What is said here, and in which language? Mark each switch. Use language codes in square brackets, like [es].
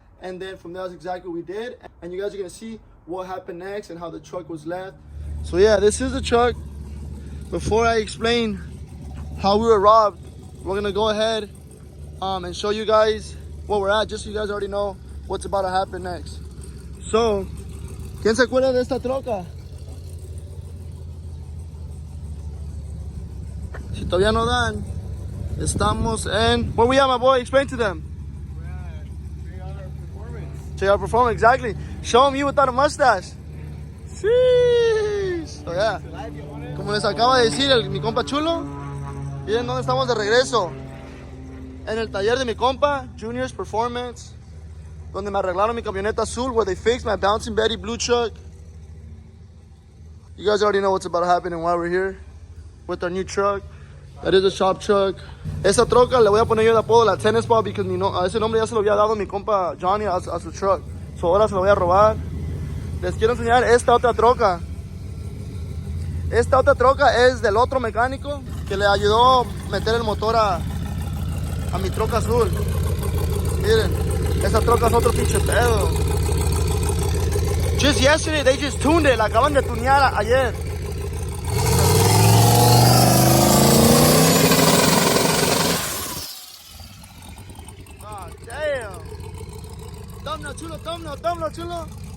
[en] And then from there, that's exactly what we did. And you guys are gonna see what happened next and how the truck was left. So yeah, this is the truck. Before I explain how we were robbed, we're gonna go ahead and show you guys where we're at, just so you guys already know what's about to happen next. [es] So, ¿quién se acuerda de esta troca? Si todavía no dan, estamos en... [en] Where we at, my boy? Explain to them. We're at JR Performance. JR Performance, exactly. Show them you without a mustache. Sheesh. So, yeah. [es] Como les acaba de decir mi compa Chulo, miren dónde estamos de regreso. En el taller de mi compa, Junior's Performance, donde me arreglaron mi camioneta azul, [en] where they fixed my Bouncing Betty blue truck. You guys already know what's about to happen and why we're here with our new truck. That is a shop truck. [es] Esa troca le voy a poner yo de apodo la tennis ball, because ese nombre ya se lo había dado mi compa Johnny a su truck. So ahora se lo voy a robar. Les quiero enseñar esta otra troca. Esta otra troca es del otro mecánico que le ayudó a meter el motor a mi troca azul. Miren, esa troca es otro pinche pedo. [en] Just yesterday, they just tuned it. [es] La acaban de tunear ayer. [en] Oh, damn. Thumbnail, chulo, thumbnail, chulo.